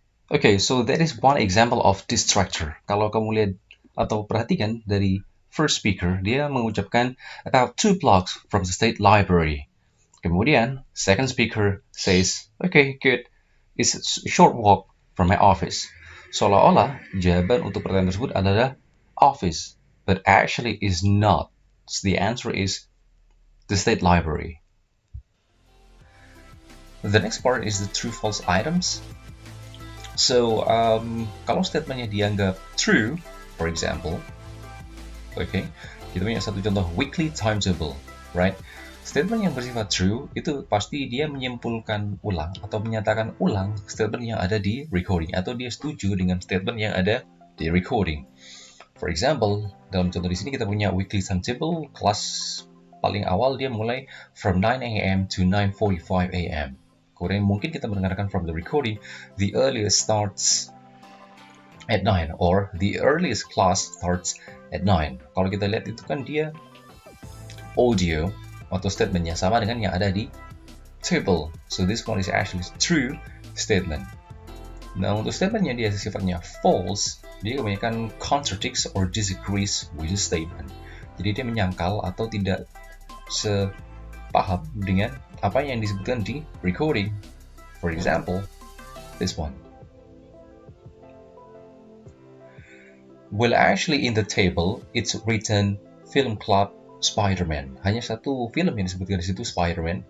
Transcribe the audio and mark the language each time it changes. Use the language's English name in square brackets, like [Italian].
[English] Okay, so that is one example of distractor. [Indonesian] Kalau kamu lihat atau perhatikan dari first speaker, dia mengucapkan [English] about 2 blocks from the State Library. Kemudian, second speaker says, okay, good. It's a short walk from my office. [Indonesian] Seolah-olah jawaban untuk pertanyaan tersebut adalah office, [English] but actually is not. So the answer is the State Library. The next part is the true-false items. So, [Indonesian] kalau statementnya dianggap [English] true, for example, okay, [Indonesian] kita punya satu contoh [English] weekly timetable, right? [Indonesian] Statement yang bersifat true itu pasti dia menyimpulkan ulang atau menyatakan ulang statement yang ada di recording atau dia setuju dengan statement yang ada di recording. For example, dalam contoh di sini kita punya weekly timetable, kelas paling awal dia mulai [English] from 9 a.m. to 9:45 a.m. [Indonesian] Kemudian mungkin kita mendengarkan [English] from the recording, the earliest starts at 9 or the earliest class starts at 9. [Indonesian] Kalau kita lihat itu kan dia audio atau statementnya sama dengan yang ada di table. [English] So this one is actually true statement. [Indonesian] Nah, untuk statementnya dia sifatnya false, dia kebanyakan [English] contradicts or disagrees with the statement. [Indonesian] Jadi dia menyangkal atau tidak sepaham dengan apa yang disebutkan di recording. [English] For example, this one. Well, actually in the table, it's written Film Club Spider-Man. [Indonesian] Hanya satu film yang disebutkan di situ, Spider-Man.